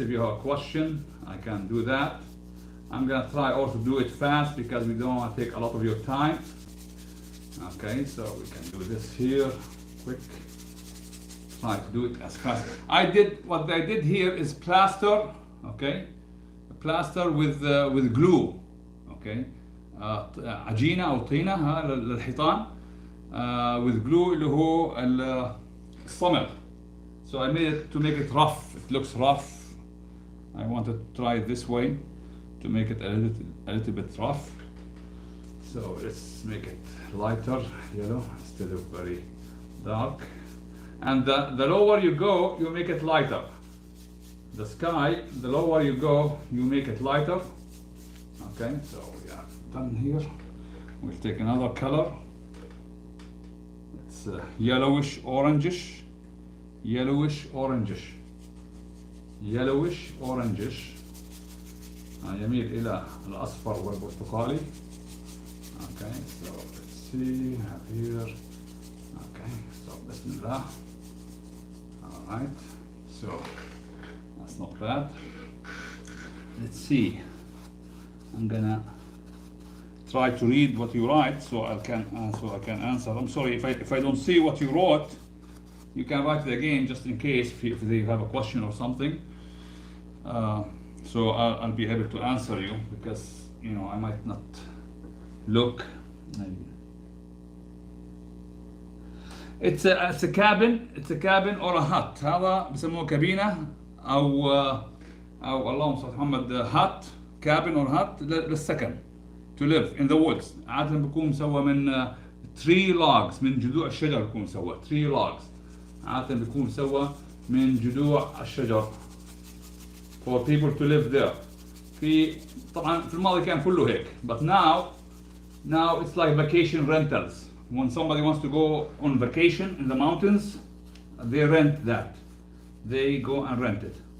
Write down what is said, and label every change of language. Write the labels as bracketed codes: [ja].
[en] If you have a question, I can do that. I'm gonna try also to do it fast because we don't want to take a lot of your time. Okay, so we can do this here, quick. Try to do it as fast. What I did here is plaster, okay? Plaster with glue, okay? [ar] عجينة أو طينة للحيطان [en] with glue [ar] اللي هو الصمغ. [en] So I made it to make it rough. It looks rough. I want to try it this way, to make it a little bit rough. So let's make it lighter yellow instead of very dark. And the lower you go, you make it lighter. The sky, the lower you go, you make it lighter. Okay, so we are done here. We'll take another color. It's yellowish orangish, yellowish orangish, yellowish orangish. [ar] يميل إلى الأصفر والبرتقالي. [en] Okay, so let's see here. Okay, so Bismillah. All right, so that's not bad. Let's see. I'm gonna try to read what you write so I can answer. I'm sorry if I don't see what you wrote. You can write it again just in case if you have a question or something. So I'll be able to answer you because you know I might not look. It's a cabin. It's a cabin or a hut. [ar] هذا بسموه كابينة أو اللهم صل على محمد [en] hut, cabin or hut [ar] للسكن, [en] to live in the woods. [ar] عادة بيكون مسوى من [en] tree logs, [ar] من جذوع الشجر بيكون مسوى tree logs. عادة بيكون مسوى من جذوع الشجر. [en] For people to live there. [ar] طبعا في الماضي كان كله هيك, [en] but now it's like vacation rentals. When somebody wants to go on vacation in the mountains, they rent that. They go and rent it.